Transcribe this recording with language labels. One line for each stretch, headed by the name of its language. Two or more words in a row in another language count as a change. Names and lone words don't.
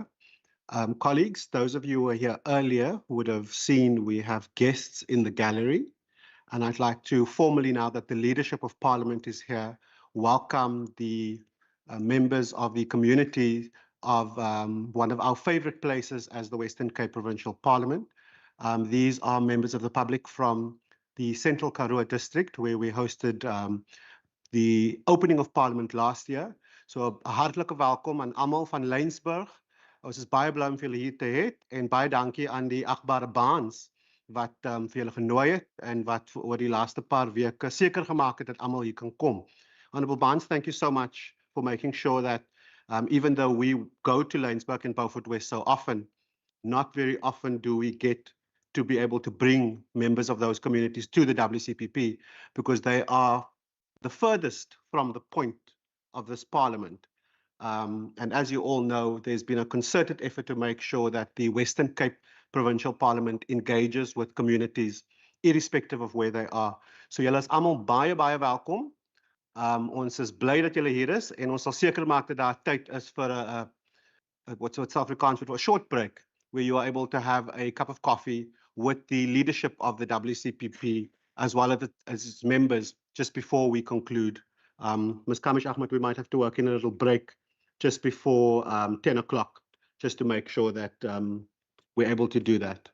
English: Colleagues, those of you who were here earlier would have seen we have guests in the gallery, and I'd like to formally, now that the leadership of Parliament is here, welcome the members of the community of one of our favorite places as the Western Cape Provincial Parliament. These are members of the public from the Central Karoo District, where we hosted the opening of Parliament last year.
Afrikaans: So 'n hartlike welkom aan almal van Lensburg. Ons is baie bly om vir julle hier te hê en baie dankie aan die agbare baans wat vir julle genooi het en wat oor die laaste paar weke seker gemaak het dat almal hier kan kom. Honorable Baans,
English: thank you so much for making sure that even though we go to Lensburg and Beaufort West so often, not very often do we get to be able to bring members of those communities to the WCPP, because they are the furthest from the point of this Parliament. And as you all know, there's been a concerted effort to make sure that the Western Cape Provincial Parliament engages with communities, irrespective of where they are.
Afrikaans: So julle is almal baie welkom. Ons is bly dat julle hier is en ons sal seker maak dat daar tyd is vir 'n
English: what's Afrikaans for a short break, where you are able to have a cup of coffee with the leadership of the WCPP as well as its members just before we conclude. Ms. Kamish Ahmed, we might have to work in a little break just before 10 o'clock, just to make sure that we're able to do that.